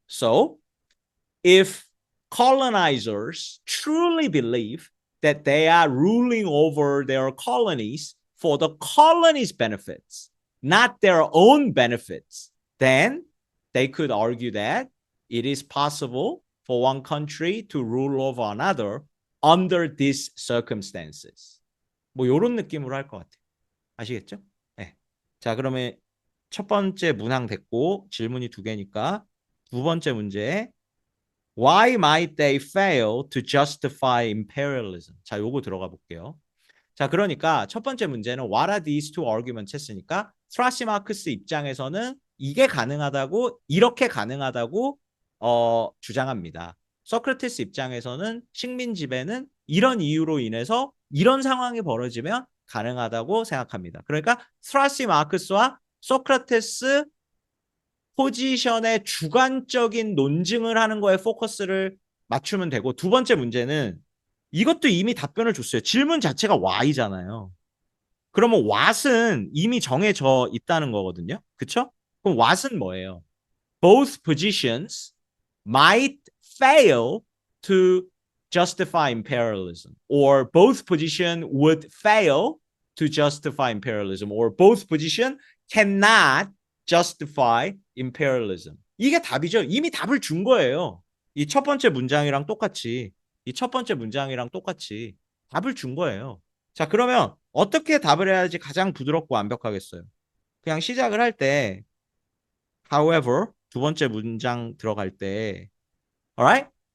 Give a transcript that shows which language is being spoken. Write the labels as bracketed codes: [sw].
[en] So, if colonizers truly believe that they are ruling over their colonies for the colonies' benefits, not their own benefits, then they could argue that it is possible for one country to rule over another under these circumstances. [ko] 뭐 요런 느낌으로 할 것 같아요. 아시겠죠? 네. 자, 그러면 첫 번째 문항 됐고 질문이 두 개니까 두 번째 문제 [en] Why might they fail to justify imperialism? [ko] 자, 요거 들어가 볼게요. 자, 그러니까 첫 번째 문제는 [en] What are these two arguments [ko] 했으니까 트라시마크스 입장에서는 이게 가능하다고 이렇게 가능하다고 주장합니다. 소크라테스 입장에서는 식민 지배는 이런 이유로 인해서 이런 상황이 벌어지면 가능하다고 생각합니다. 그러니까 트라시마크스와 소크라테스 포지션의 주관적인 논증을 하는 거에 포커스를 맞추면 되고 두 번째 문제는 이것도 이미 답변을 줬어요. 질문 자체가 why잖아요. 그러면 what은 이미 정해져 있다는 거거든요. 그쵸? 그럼 what은 뭐예요? [en] both positions might fail to justify imperialism, or both position would fail to justify imperialism, or both position cannot justify imperialism. [ko] 이게 답이죠. 이미 답을 준 거예요. 이 첫 번째 문장이랑 똑같이, 이 첫 번째 문장이랑 똑같이 답을 준 거예요. 자, 그러면 어떻게 답을 해야지 가장 부드럽고 완벽하겠어요? 그냥 시작을 할 때, however, 두 번째 문장 들어갈 때, alright?